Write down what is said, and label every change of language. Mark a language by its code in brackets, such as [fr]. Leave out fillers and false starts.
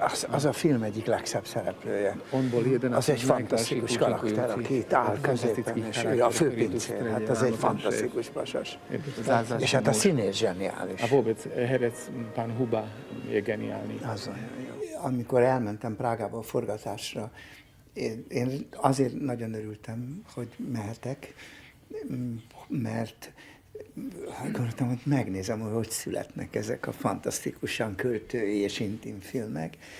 [hu] Az a film egyik legszebb szereplője. Az egy fantasztikus karakter, aki itt áll középen, és ő a főpincér. Hát az egy fantasztikus pasas. És hát a színész zseniális. [cs] A vůbec herec pán Huba je geniální. [hu] Amikor elmentem Prágába a forgatásra, én azért nagyon örültem, hogy mehetek, mert gondoltam, hogy megnézem, hogy születnek ezek a fantasztikusan költői és intim filmek.